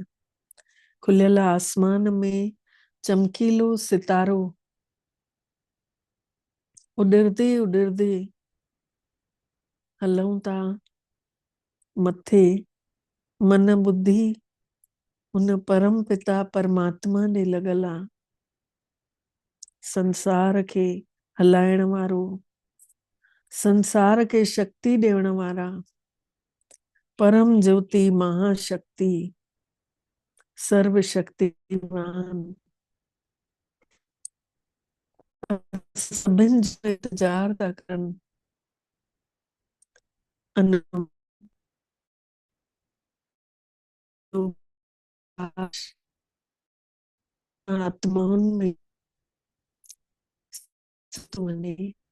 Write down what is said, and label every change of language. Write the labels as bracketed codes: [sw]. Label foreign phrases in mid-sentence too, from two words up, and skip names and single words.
[sd] खुलियल आसमान में चमकीलो सितारो उॾिरदे उॾिरदे हलूं था मथे। मन बुद्धि उन परम पिता परमात्मा ॾे लॻल आहे। संसार खे हलाइण वारो, संसार खे शक्ति ॾियण वारा, परम ज्योति महाशक्ति सर्वशक्तिवान सभिनि जो इंतजार था करनि। आत्माउनि में वञे।